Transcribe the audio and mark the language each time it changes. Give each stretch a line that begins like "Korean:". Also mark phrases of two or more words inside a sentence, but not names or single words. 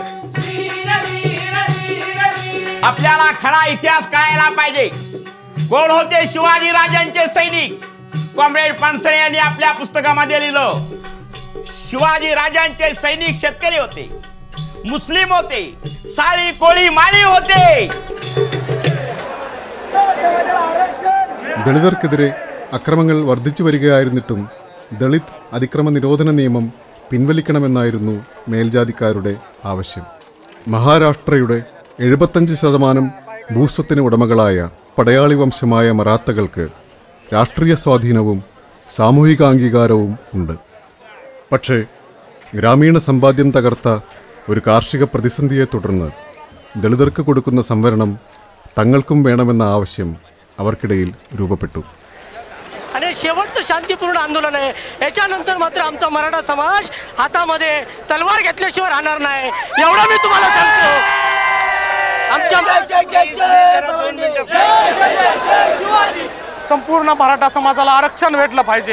Marathi: आपल्याला खरा इतिहास कळायला पाहिजे. कोण होते शिवाजी राजांचे सैनिक? कॉम्रेड पानसरे यांनी आपल्या पुस्तकामध्ये लिहिलं, शिवाजी राजांचे सैनिक शेतकरी होते, मुस्लिम होते, साळी कोळी माळी होते.
Malayalam: ദളിതർക്കെതിരെ അക്രമങ്ങൾ വർദ്ധിച്ചു വരികയായിരുന്നിട്ടും ദളിത് അതിക്രമ നിരോധന നിയമം പിൻവലിക്കണമെന്നായിരുന്നു മേൽജാതിക്കാരുടെ ആവശ്യം. മഹാരാഷ്ട്രയുടെ 75% ഭൂസ്വത്തിന് ഉടമകളായ പടയാളി വംശമായ മറാത്തകൾക്ക് രാഷ്ട്രീയ സ്വാധീനവും സാമൂഹികാംഗീകാരവും ഉണ്ട്. പക്ഷേ ഗ്രാമീണ സമ്പാദ്യം തകർത്ത ഒരു കാർഷിക പ്രതിസന്ധിയെ തുടർന്ന് ദളിതർക്ക് കൊടുക്കുന്ന സംവരണം തങ്ങൾക്കും വേണമെന്ന ആവശ്യം അവർക്കിടയിൽ രൂപപ്പെട്ടു.
Marathi: आणि शेवटचं शांतीपूर्ण आंदोलन आहे. याच्यानंतर मात्र आमचा मराठा समाज हातामध्ये तलवार घेतल्याशिवाय राहणार नाही, एवढं मी तुम्हाला सांगतो. संपूर्ण मराठा समाजाला आरक्षण भेटलं पाहिजे.